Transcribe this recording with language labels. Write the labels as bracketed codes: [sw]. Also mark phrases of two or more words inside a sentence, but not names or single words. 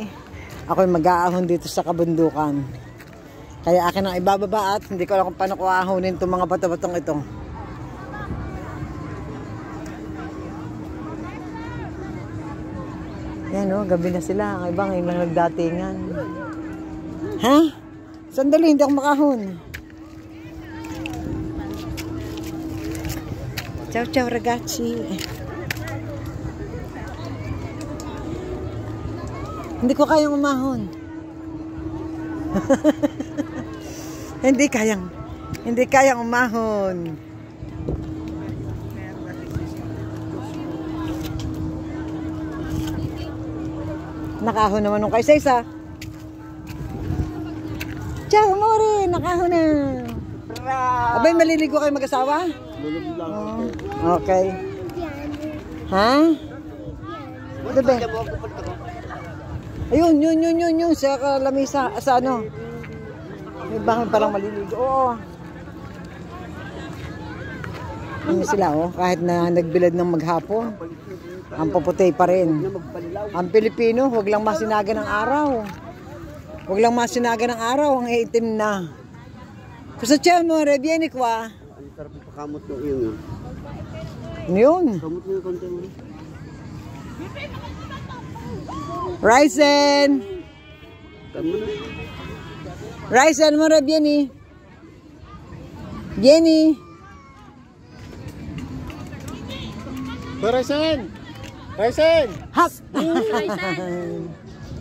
[tl] Ako'y mag-aahon dito sa kabundukan. Kaya akin ang ibababa at hindi ko alam kung paano ko aahonin itong mga bato-batong ito. Yan o, gabi na sila. Ang ibang lang nagdatingan. Ha? Sandali, hindi ako makahon. [it] Ciao, ciao ragazzi. [tl] Hindi ko kayang umahon. Hindi kayang umahon. Nakahon naman nung kaysa-isa. [it] Ciao, amore, [tl] nakahon na. Abay, maliligo kayo mag-asawa? Okay. Ha? Diba? Ayun, yun, sa lamisa, sa ano. May bangon palang maliligo. Oo. Ano sila, oh. Kahit na nagbilad ng maghapon, ang puputi pa rin. Ang Pilipino, huwag lang masinaga ng araw. Huwag lang masinaga ng araw, ang itim na. Kusa siya mo, [it] vieni qua. [tl] Ang sarap ipakamot ng iyo. Ano yun? Kamot mo yung konti mo. Ryzen! Tama na. Ryzen mo, [it] vieni. Vieni. [tl] Parasan! Raisen! Hop! Raisen.